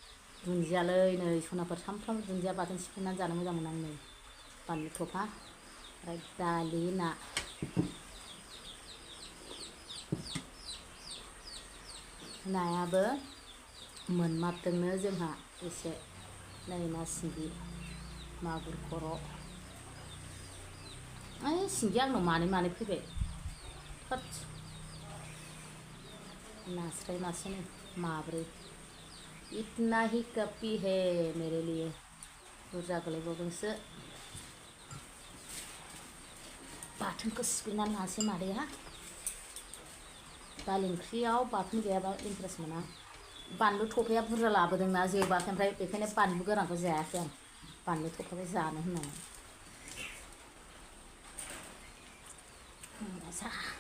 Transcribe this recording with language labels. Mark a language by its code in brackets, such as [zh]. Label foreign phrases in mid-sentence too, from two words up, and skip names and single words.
[brx] दुन्दियालै नै सनाफोर सामफ्रामबो दुन्दिया बाथोन सिफ्लेनानै जानो मोजां मोनो आं नै बानलु थफा ओमफ्राय दालि ना नायाबो मोनमारदोंनो जोंहा एसे नै ना सिंगि मागुर खर' ओइ सिंगि आंनाव मानै फैबाय थोद नास्राय मासे नै माब्रै [hi] इतना ही कपि है मेरे लिए [brx] बुरजा गोलैबावदोंसो बाथोनखौ सिफ्लेनानै लानोसै मादैया दालि ओंख्रियाव बाथोन गैयाबा इन्टारेस्ट मोना बानलु थफाया बुरजा लाबोदोंना जोबाखै ओमफ्राय बेखायनो बानलु गोरानखौ जायाखै आं बानलु थफाखौ जानो होननानै जा